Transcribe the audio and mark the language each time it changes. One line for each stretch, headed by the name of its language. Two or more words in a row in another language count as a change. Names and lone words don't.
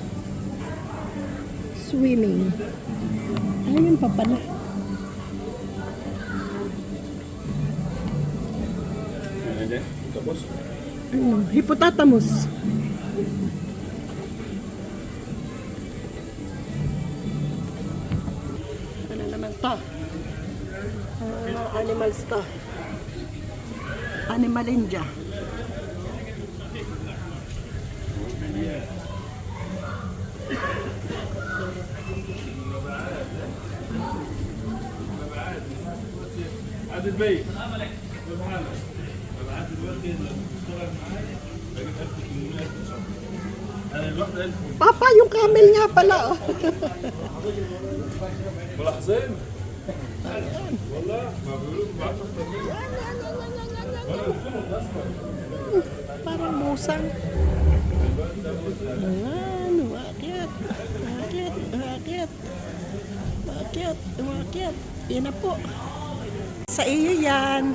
Filipino: Swimming. Ayun pa pala. Tapos? Ano? Hippopotamus. Ano naman to?
English: Animals to. Animal India.
Arabic: عادل بيه
Filipino: Papa, yung camel nga pala. Oh.
Arabic: ملاحظين والله ما بيقولوا
Filipino: Parang musang. Ayan, umakyat. Umakyat, umakyat. Umakyat, umakyat. Yan na po. Sa iyo yan.